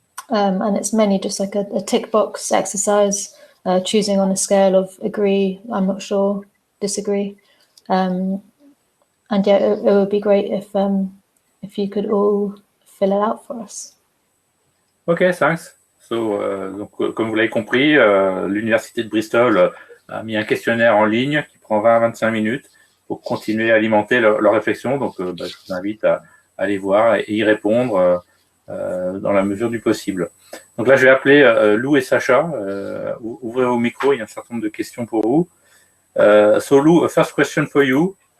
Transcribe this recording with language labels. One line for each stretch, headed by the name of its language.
English: And it's mainly just like a tick box exercise, choosing on a scale of agree, I'm not sure, disagree. And yeah, it would be great if you could all fill it out for us. Ok, thanks.
French: So, donc, comme vous l'avez compris, l'Université de Bristol a mis un questionnaire en ligne qui prend 20 à 25 minutes pour continuer à alimenter leur réflexion. Donc, je vous invite à aller voir et y répondre dans la mesure du possible. Donc là, je vais appeler Lou et Sacha. Ouvrez vos micros, il y a un certain nombre de questions pour vous.
English: So Lou, a first question for you.